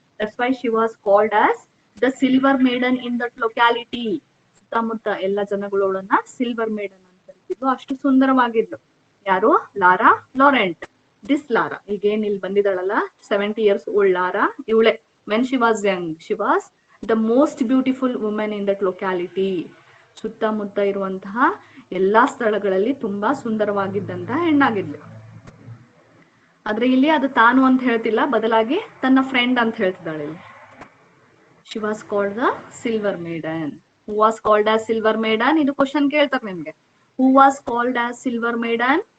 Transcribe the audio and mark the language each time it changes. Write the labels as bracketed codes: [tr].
[en] That's why she was called as the silver maiden in that locality. [kn] ಸುತ್ತಮುತ್ತ ಎಲ್ಲ ಜನಗಳು ಅವಳನ್ನ ಸಿಲ್ವರ್ ಮೇಡನ್ ಅಂತ ಕರಿತಿದ್ರು, ಅಷ್ಟು ಸುಂದರವಾಗಿದ್ಲು. ಯಾರು, ಲಾರಾ ಲೊರೆಂಟ್. ದಿಸ್ ಲಾರಾ, ಈಗೇನ್ ಇಲ್ಲಿ ಬಂದಿದ್ದಾಳಲ್ಲ [en] 70 years old [kn] ಲಾರಾ, ಇವಳೆ. [en] When she was young, she was the most beautiful woman in that locality. [kn] ಸುತ್ತಮುತ್ತ ಇರುವಂತಹ ಎಲ್ಲಾ ಸ್ಥಳಗಳಲ್ಲಿ ತುಂಬಾ ಸುಂದರವಾಗಿದ್ದಂತಹ ಹೆಣ್ಣಾಗಿದ್ಲು. ಆದ್ರೆ ಇಲ್ಲಿ ಅದು ತಾನು ಅಂತ ಹೇಳ್ತಿಲ್ಲ, ಬದಲಾಗಿ ತನ್ನ ಫ್ರೆಂಡ್ ಅಂತ ಹೇಳ್ತಿದ್ದಾಳೆ ಇಲ್ಲಿ. [en] She was called the silver maiden. Who was called as silver maiden? [kn] ಇದು ಕ್ವಶನ್ ಕೇಳ್ತಾರೆ ನಿಮ್ಗೆ. [en] Who was called as silver maiden?